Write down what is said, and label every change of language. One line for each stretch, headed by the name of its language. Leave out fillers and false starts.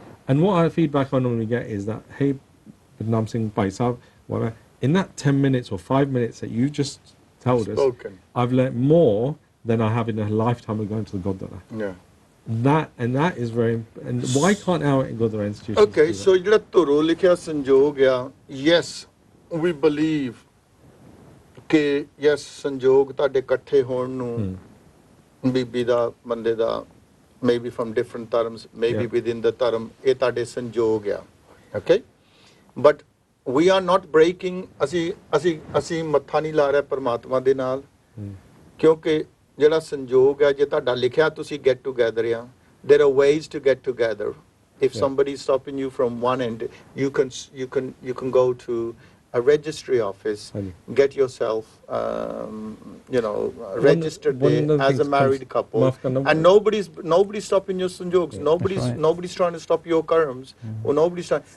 English: and what our feedback I normally get is that hey Badnam Singh Bhai Sahib whatever in that 10 minutes or 5 minutes that you just told us I've learnt more than I have in a lifetime of going to the Gurdwara that is very and why can't our Gurdwara institutions okay so
Punjabi: ਜਿਹੜਾ ਧੁਰੋਂ ਲਿਖਿਆ ਸੰਜੋਗ ਆ
English: yes we believe
Punjabi: ਕਿ
English: yes
Punjabi: ਸੰਜੋਗ ਤੁਹਾਡੇ ਇਕੱਠੇ ਹੋਣ ਨੂੰ ਬੀਬੀ ਦਾ ਬੰਦੇ ਦਾ
English: maybe from different dharms, maybe Yeah. within the dharm,
Punjabi: ਇਹ ਤੁਹਾਡੇ ਸੰਜੋਗ ਆ, okay?
English: But we are not breaking,
Punjabi: ਅਸੀਂ ਮੱਥਾ ਨਹੀਂ ਲਾ ਰਹੇ ਪਰਮਾਤਮਾ ਦੇ ਨਾਲ, ਕਿਉਂਕਿ ਜਿਹੜਾ ਸੰਜੋਗ ਹੈ ਜੇ ਤੁਹਾਡਾ ਲਿਖਿਆ ਤੁਸੀਂ
English: get together
Punjabi: ਆ,
English: there are ways to get together. If somebody is stopping you from one end, you can go to a registry office, get yourself, registered there as a married couple, and nobody's stopping your sanjogs. Nobody's trying to stop your karms, or nobody's trying.